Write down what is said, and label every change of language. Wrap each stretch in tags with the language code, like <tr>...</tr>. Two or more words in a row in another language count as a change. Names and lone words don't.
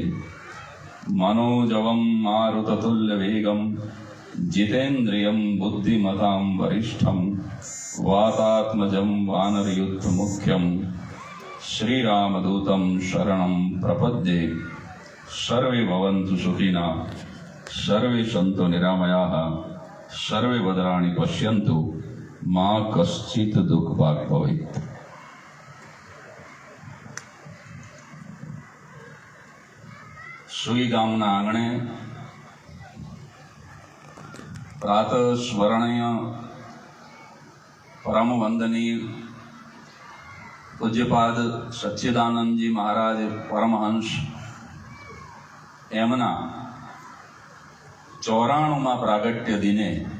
<sa>मनोजवं मारुततुल्यवेगं जितेन्द्रियं बुद्धिमतां वरिष्ठं वातात्मजं वानरयुद्धमुख्यं श्रीरामदूतं शरणं प्रपद्ये सर्वे भवन्तु सुखिनः सर्वे सन्तु निरामयाः सर्वे भद्राणि पश्यन्तु मा कश्चित् दुःखभाग् भवेत्।</sa> <gu>સુઈ ગામના આંગણે પ્રાતઃ સ્મરણીય પરમ વંદનીય પૂજ્યપાદ સચ્ચિદાનંદજી મહારાજ પરમહંસ એમના 94મા પ્રાગટ્ય દિને</gu>